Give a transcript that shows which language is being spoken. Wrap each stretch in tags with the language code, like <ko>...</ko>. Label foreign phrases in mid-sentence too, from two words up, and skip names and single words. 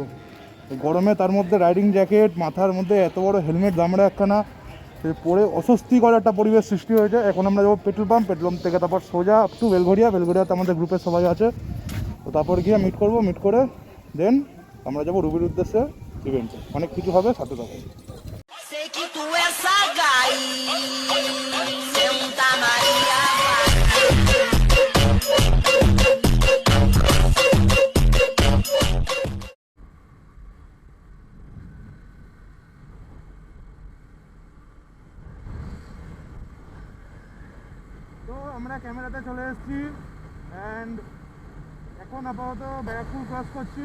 <bn>গরমে তার মধ্যে রাইডিং জ্যাকেট, মাথার মধ্যে এত বড় হেলমেট দামড়া একখানা, সে পরে অস্বস্তিকর একটা পরিবেশ সৃষ্টি হয়েছে। এখন আমরা যাবো পেট্রোল পাম্প থেকে তারপর সোজা</bn> <en>up to</en> <bn>বেলঘরিয়াতে আমাদের গ্রুপের সবাই আছে। তো তারপর গিয়ে মিট করে দেন আমরা যাবো রুবির উদ্দেশ্যে ইভেন্টে। অনেক কিছু হবে, সাথে থাকো।</bn> <pt>Sei que tu és sagaz, Santa Maria vai.</pt> <bn>তো আমরা ক্যামেরাতে চলে এসেছি অ্যান্ড এখন আপাতত ব্যারাকপুর ক্রস করছি।</bn>